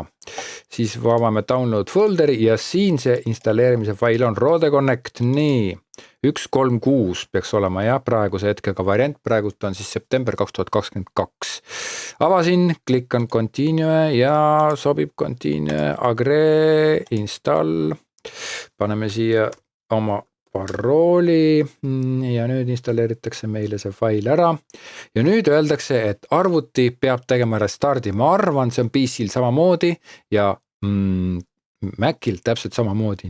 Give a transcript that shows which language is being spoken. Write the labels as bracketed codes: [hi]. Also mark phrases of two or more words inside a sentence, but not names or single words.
[et] Siis avame download folderi ja siin see installeerimise fail on Rode Connect. Nii, 136 peaks olema ja praeguse hetkega variant, praegult on siis september 2022. Avasin, klikkan continue ja sobib [en] continue, agree, install. [et] Paneme siia oma parooli ja nüüd installeeritakse meile see fail ära. Ja nüüd öeldakse, et arvuti peab tegema restardi. Ma arvan, see on PC-l samamoodi ja Macil täpselt samamoodi.